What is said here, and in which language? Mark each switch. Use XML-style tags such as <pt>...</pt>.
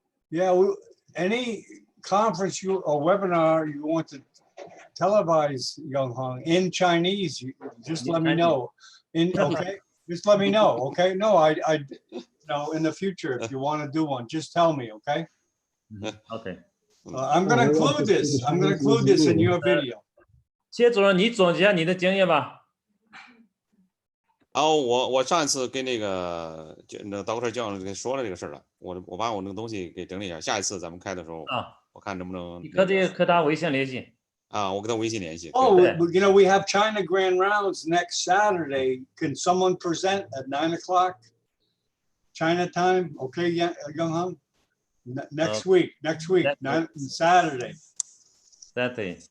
<en>Yeah, any conference or webinar you want to televise, Young Hong, in Chinese, just let me know. Okay, just let me know. Okay, no, I in the future, if you want to do one, just tell me. Okay. Okay. I'm going to include this. I'm going to include this in your video.</en> <zh>谢主任，你总结一下你的经验吧。然后我上一次跟那个Dr. 教授说了这个事儿了，我把我那个东西给整理一下，下一次咱们开的时候我看能不能。你可以和他微信联系。我跟他微信联系。</zh> <en>Oh, you know, we have China Grand Rounds next Saturday. Can someone present at 9 o'clock China time? Okay, Young Hong? Next week, Saturday. Saturday.</en>